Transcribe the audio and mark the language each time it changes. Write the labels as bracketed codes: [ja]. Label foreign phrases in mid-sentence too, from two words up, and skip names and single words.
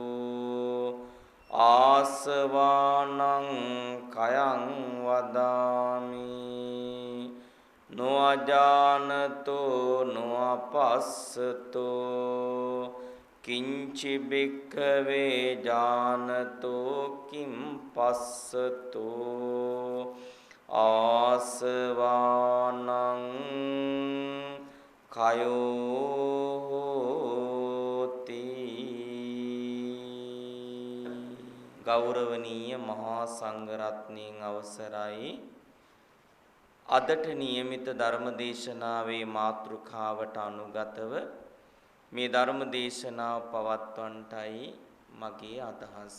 [pi] ආසවානං කයං වදාමි නොඅජානතෝ නොඅපස්සතෝ කිංචි භික්ඛවේ ඥානතෝ කිම් පස්සතෝ ආසවානං කයෝති. [si] ගෞරවනීය මහා සංඝරත්නයන් අවසරයි. අදට නියමිත ධර්ම දේශනාවේ මාතෘකාවට අනුගතව මේ ධර්ම දේශනාව පවත්වන්නටයි මගේ අදහස.